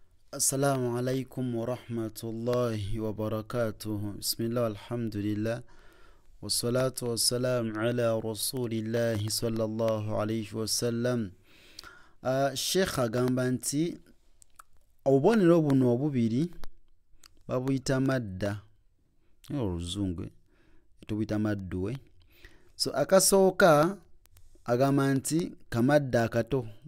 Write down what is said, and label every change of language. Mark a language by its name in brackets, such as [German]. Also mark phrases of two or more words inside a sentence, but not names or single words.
[Arabic] السلام عليكم ورحمة الله وبركاته. بسم الله الحمد لله والصلاة والسلام على رسول الله صلى الله عليه وسلم. [Ganda] Sheikh agamba nti obubonero buno obubiri babuyita madda. Oluzungu tubuyita madduwe. So akasooka agamba nti kamadda akato.